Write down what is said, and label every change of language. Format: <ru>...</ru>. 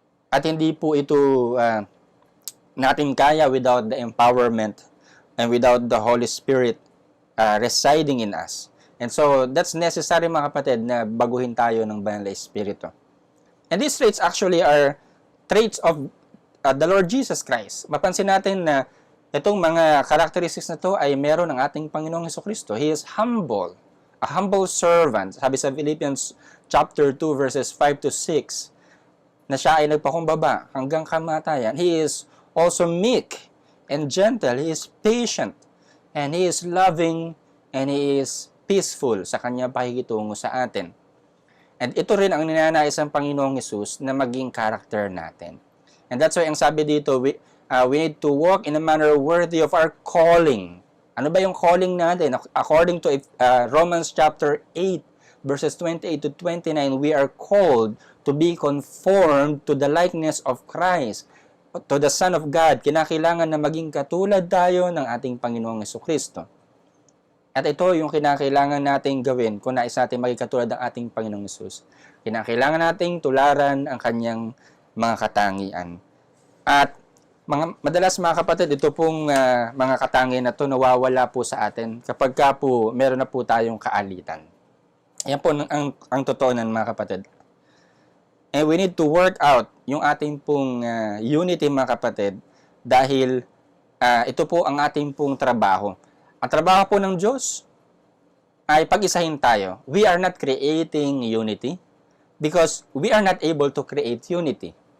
<tl>At hindi po ito natin kaya</tl> <en>without the empowerment and without the Holy Spirit residing in us. And so, that's necessary</en> <tl>mga kapatid na baguhin tayo ng Banal na Espiritu.</tl> <en>And these traits actually are traits of the Lord Jesus Christ.</en> <tl>Mapansin natin na itong mga characteristics na to ay meron ng ating Panginoong Hesukristo.</tl> <en>He is humble, a humble servant.</en> <tl>Sabi sa Philippians chapter 2 verses 5 to 6, na siya ay nagpakumbaba hanggang kamatayan.</tl> <en>He is also meek and gentle. He is patient, and He is loving, and He is peaceful</en> <tl>sa kanyang pakikitungo sa atin. And ito rin ang ninanais ng Panginoong Hesus na maging character natin.</tl> <en>And that's why</en> <tl>ang sabi dito,</tl> <en>we need to walk in a manner worthy of our calling.</en> <tl>Ano ba yung calling natin?</tl> <en>According to Romans chapter 8, verses 28 to 29, we are called to be conformed to the likeness of Christ, to the Son of God.</en> <tl>Kinakailangan na maging katulad tayo ng ating Panginoong Hesukristo. At ito yung kinakailangan nating gawin kung nais natin maging katulad ng ating Panginoong Hesus. Kinakailangan nating tularan ang kanyang mga katangian. At madalas mga kapatid, ito pong mga katangian na ito nawawala po sa atin kapag ka po meron na po tayong kaalitan. Yan po ang totoo nan mga kapatid.</tl> <en>And we need to work out</en> <tl>yung ating pong unity mga kapatid dahil ito po ang ating pong trabaho. Ang trabaho po ng Diyos ay pag-isahin tayo.</tl> <en>We are not creating unity because we are not able to create unity.</en>